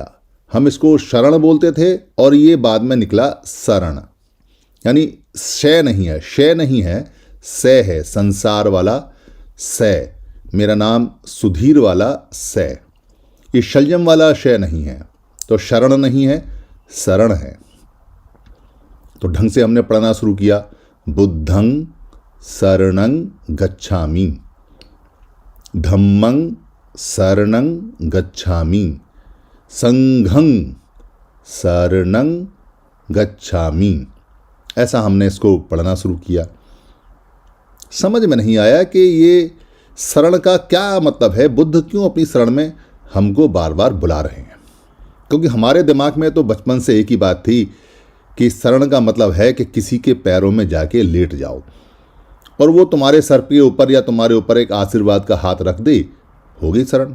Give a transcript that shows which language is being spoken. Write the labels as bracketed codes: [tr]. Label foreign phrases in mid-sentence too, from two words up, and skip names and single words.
[hi] हम इसको शरण बोलते थे और ये बाद में निकला शरण, यानी शय नहीं है, शय नहीं है, सै है, संसार वाला सै, मेरा नाम सुधीर वाला सै, ये शल्यम वाला शय नहीं है। तो शरण नहीं है, शरण है। तो ढंग से हमने पढ़ना शुरू किया, [pi] बुद्धं शरणं गच्छामि, धम्मं शरणं गच्छामि, संघं शरणं गच्छामि। [hi] ऐसा हमने इसको पढ़ना शुरू किया। समझ में नहीं आया कि ये शरण का क्या मतलब है, बुद्ध क्यों अपनी शरण में हमको बार बार बुला रहे हैं। क्योंकि हमारे दिमाग में तो बचपन से एक ही बात थी कि शरण का मतलब है कि किसी के पैरों में जाके लेट जाओ और वो तुम्हारे सर के ऊपर या तुम्हारे ऊपर एक आशीर्वाद का हाथ रख दे, हो गई शरण।